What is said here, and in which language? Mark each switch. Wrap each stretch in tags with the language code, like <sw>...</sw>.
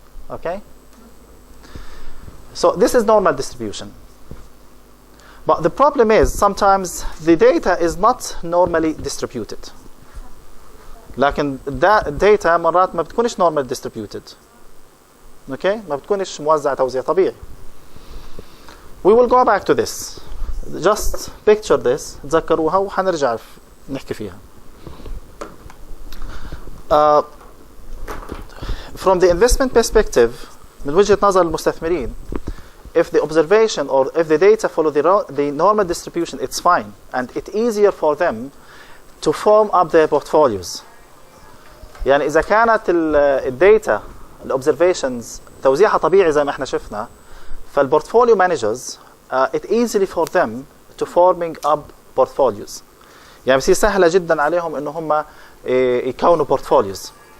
<en>Okay. So this is normal distribution. But the problem is sometimes the data is not normally distributed.</en> <ar>لكن data مرات ما بتكونش normal distributed. Okay, ما بتكونش موزع توزيع طبيعي.</ar> <en>We will go back to this. Just picture this.</en> <ar>تذكروها وحنرجع نحكي فيها.</ar> <en>From the investment perspective،</en> <ar>من وجهة نظر المستثمرين،</ar> <en>if the observation or if the data follow the normal distribution, it's fine, and it's easier for them to form up their portfolios.</en> <ar>يعني إذا كانت الداتا الobservations توزيعها طبيعي زي ما احنا شفنا، فالportfolio managers</ar> <en>it easily for them to forming up portfolios.</en> <ar>يعني بصير سهلة جدا عليهم إنه هم يكونوا portfolios.</ar>